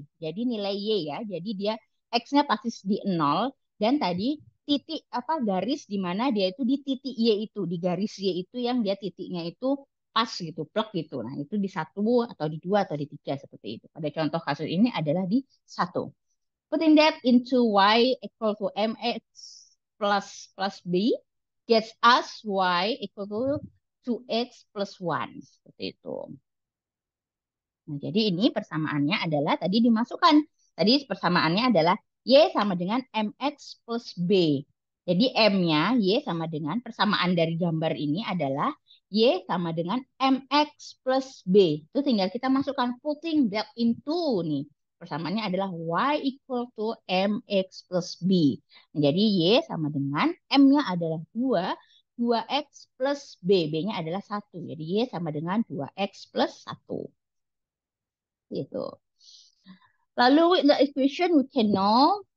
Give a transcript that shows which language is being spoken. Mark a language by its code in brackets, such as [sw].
[id] Jadi nilai Y ya. Jadi dia X-nya pasti di 0 dan tadi titik apa garis di mana dia itu di titik Y itu, di garis Y itu yang dia titiknya itu pas gitu, plek gitu. Nah, itu di 1 atau di 2 atau di 3 seperti itu. Pada contoh kasus ini adalah di 1. [en] Putting that into Y equal to MX plus B gets us Y equal to 2X plus 1. [id] Seperti itu. Nah, jadi ini persamaannya adalah tadi dimasukkan. Tadi persamaannya adalah Y sama dengan MX plus B. Jadi M-nya Y sama dengan persamaan dari gambar ini adalah Y sama dengan MX plus B. Itu tinggal kita masukkan [en] putting that into [id] nih. Persamaannya adalah [en] Y equal to MX plus B. [id] Nah, jadi Y sama dengan M-nya adalah 2, 2X plus B. B-nya adalah 1. Jadi Y sama dengan 2X plus 1. Gitu. Lalu [en] with the equation we can know